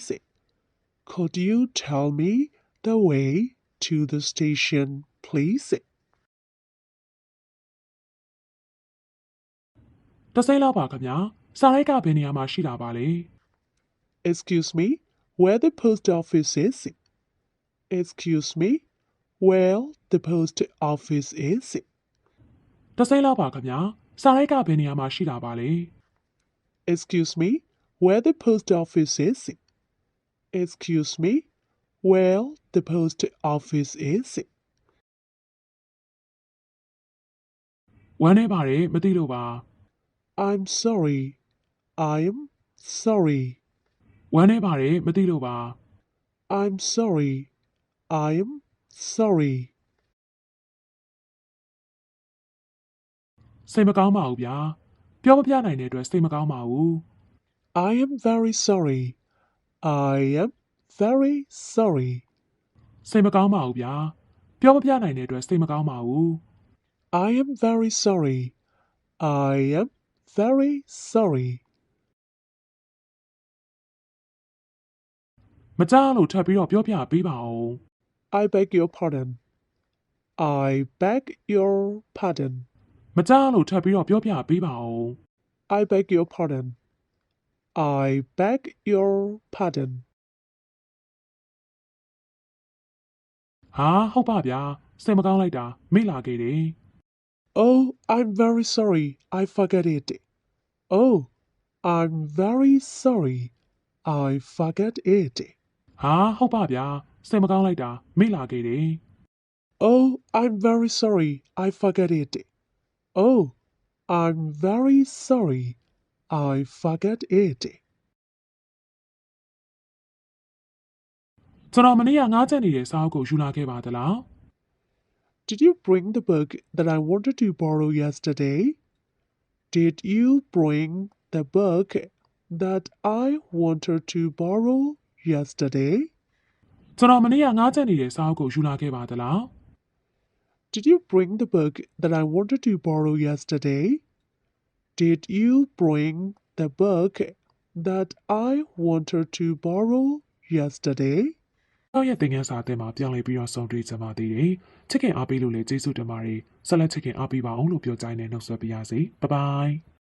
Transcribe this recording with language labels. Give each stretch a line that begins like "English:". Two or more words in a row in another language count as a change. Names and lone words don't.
English: Could you tell me the way to the station, please?
Burmese: တစ်စိမ့်လောက်ပါခင်ဗျာစာရိုက်ကဘယ်နေရာမှာရှိတာပါလဲ
English: Excuse me, where the post office is? Excuse me, where the post office is?
Burmese: တစ်စိမ့်လောက်ပါခင်ဗျာစာရိုက်ကဘယ်နေရာမှာရှိတာပါလဲ
English: Excuse me, where the post office is? Excuse me, where the post office is?
Burmese: ဝမ်းနေပါတယ်မသိလို့ပါ
English: I'm sorry. I'm sorry.
Burmese: ဝမ်းနေပါတယ်မသိလို့ပါ
English: I'm sorry. I'm sorry.
Burmese: စိတ်မကောင်းပါဘူးဗျာပြောမပြနိုင်တဲ့အတွက်စိတ်မကောင်းပါဘူး
English: I am very sorry. I am very sorry.
Burmese: စိတ်မကောင်းပါဘူးဗျာပြောမပြနိုင်တဲ့အတွက်စိတ်မကောင်းပါဘူး
English: I am very sorry. I am very sorry.
Burmese: မကြားလို့ထပ်ပြီးတော့ပြောပြပေးပါဦး
English: I beg your pardon. I beg your pardon.
Burmese: မကြားလို့ထပ်ပြီးတော့ပြောပြပေးပါဦး
English: I beg your pardon. I beg your pardon.
Burmese: ဟာဟုတ်ပါဗျာစိတ်မကောင်းလိုက်တာမေ့လာခဲ့တယ်
English: Oh, I'm very sorry. I forget it. Oh, I'm very sorry. I forget it.
Burmese: ဟာဟုတ်ပါဗျာစိတ်မကောင်းလိုက်တာမေ့လာခဲ့တယ်
English: Oh, I'm very sorry. I forget it. Oh, I'm very sorry. I forget it.
Burmese: ကျွန်တော်မနေ့ကငားချက်နေတဲ့စာအုပ်ကိုယူလာခဲ့ပါသလား
English: Did you bring the book that I wanted to borrow yesterday? Did you bring the book that I wanted to borrow yesterday?
Burmese: ကျွန်တော်မနေ့ကငားချက်နေတဲ့စာအုပ်ကိုယူလာခဲ့ပါသလား
English: Did you bring the book that I wanted to borrow yesterday? Did you bring the book that I wanted to borrow yesterday?
Burmese: တော့ရဲ့သင်ခန်းစာအသစ်မှာပြောင်းလဲပြီးတော့ဆုံးတွေ့ကြပါသေးတယ်ချစ်ခင်အားပေးလို့လည်းကျေးဇူးတင်ပါတယ်ဆက်လက်ချစ်ခင်အားပေးပါအောင်လို့ပြောကြိုင်းနဲ့နှုတ်ဆက်ပါရစေဘိုင်ဘိုင်